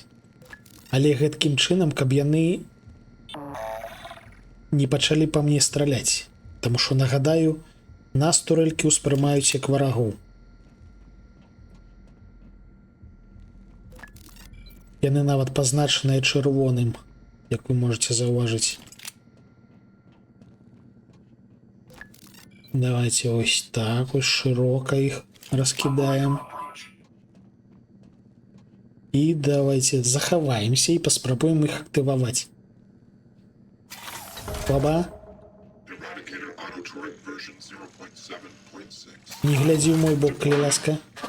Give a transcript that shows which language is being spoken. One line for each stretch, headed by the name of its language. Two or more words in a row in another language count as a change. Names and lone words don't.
Belarusian: Але гэткім чынам, каб яны не пачалі па мне страляць. Таму што, нагадаю, нас турелькі ўспрымаюць як варагоў. Яны нават пазначаныя чырвоным, як вы можете заўважыць.
Ukrainian: Давайте ось так, ось широко іх раскідаем.
Belarusian: І давайте захаваемся і паспрабуем іх актываваць. Баба. Не глядзі ў мой бок, калі ласка.